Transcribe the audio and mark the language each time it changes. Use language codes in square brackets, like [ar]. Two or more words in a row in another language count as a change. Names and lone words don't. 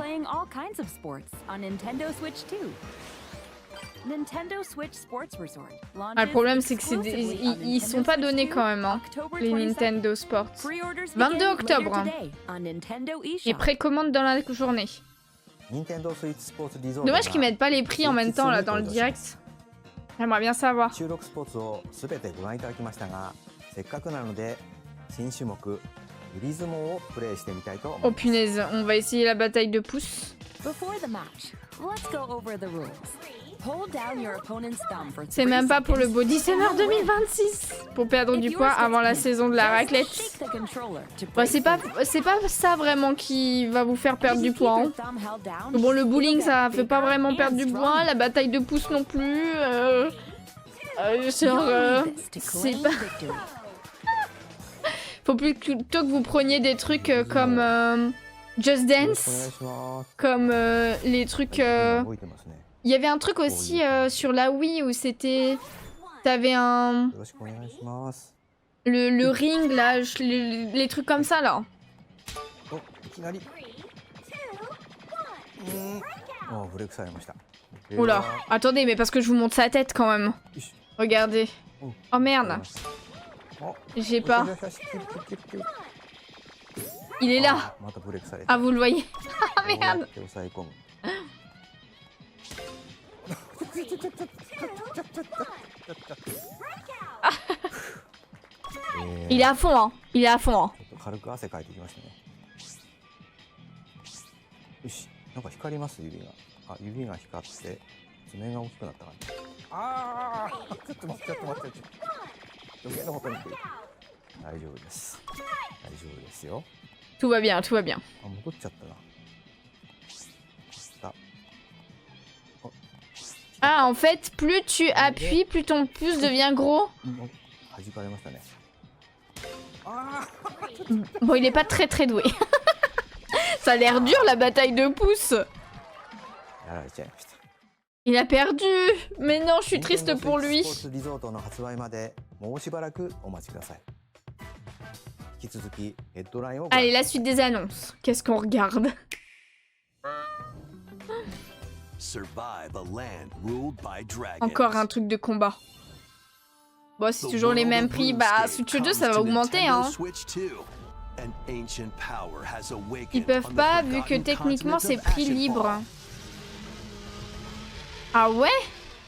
[en] playing all kinds of sports on Nintendo Switch 2. Nintendo Switch Sports Resort launches [fr] Ah, le problème c'est que [en] exclusively on [fr] ils sont [en] Nintendo [fr] pas [en] Switch [fr] donnés [en] 2, [fr] quand même, hein, [en] October [fr] les [en] 22nd. [fr] Nintendo Sports. [en] Pre-orders [fr] 22 [en] begin [fr] octobre. [en] later today on Nintendo [fr] Et [en] eShop. [fr] précommande dans la journée. [en] Nintendo Switch Sports Resort [fr] Dommage qu'ils mettent pas les prix en même temps là dans le direct. J'aimerais bien savoir. [ja] 収録スポーツをすべてご覧いただきましたが、せっかくなので新種目ユリズモをプレイしてみたいと思います。 [fr] Oh punaise, on va essayer la bataille de pouces. [en] Before the match, let's go over the rules. Hold down your opponent's thumb for [fr] C'est [en] 3 [fr] même pas pour le [en] seconds. [fr] Body Summer 2026 pour perdre du poids avant la saison de la raclette. [en] Shake the controller to [fr] Bah, [en] break [fr] c'est pas ça vraiment qui va vous faire perdre du [en] Keep [fr] poids. [en] your [fr] Hein. [en] thumb held down. [fr] Bon, le bowling [en] You'll [fr] ça [en] get [fr] fait pas [en] bigger [fr] vraiment [en] and [fr] perdre du poids, [en] stronger. [fr] la bataille de pouces non plus. Genre, [en] You'll need this to [fr] c'est [en] claim [fr] pas. [en] victory. [fr] Faut plutôt que vous preniez des trucs comme Just [ja] よろし [fr] Dance, [ja] くお願いします。 [fr] comme les trucs. [ja] 動いてますね。 [fr] Il y avait un truc aussi sur la Wii où c'était. T'avais un. [ja] よろしくお願いします。 [fr] Le ring là, les trucs comme ça là. [ja] お、いきなり。お、ブレイクされました。 [fr] Oula, attendez, mais parce que je vous montre sa tête quand même. Regardez. Oh merde. J'ai pas. Il est là. [ja] またブレイクされて。 [fr] Ah, vous le voyez. Ah merde. [ja] 手を抑え込む。 [fr] Il est à fond, hein. Il est à fond, hein. [ja] ちょっと軽く汗かいてきましたね。よし、なんか光ります指が。あ、指が光って爪が大きくなった感じ。ああ、ちょっと待って、ちょっと待って、余計なことにって。大丈夫です。大丈夫ですよ。 [fr] Tout va bien, tout va bien. [ja] あ、戻っちゃったな。 [fr] Ah, en fait, plus tu appuies, plus ton pouce devient gros. [ja] 弾かれましたね。 [fr] Bon, il est pas très doué. Ça a l'air dur la bataille de pouces. [ja] やられちゃいました。 [fr] Il a perdu. Mais non, je suis triste pour lui. [ja] スポーツリゾートの発売までもうしばらくお待ちください。引き続きヘッドラインをご覧 [fr] Allez, la suite des annonces. Qu'est-ce qu'on regarde? [en] Survive a land ruled by dragons. [fr] Encore un truc de combat. Bon, c'est toujours les mêmes prix. Bah, Switch 2, ça va augmenter, hein. Ils peuvent pas, vu que techniquement, c'est prix libre. Ah ouais?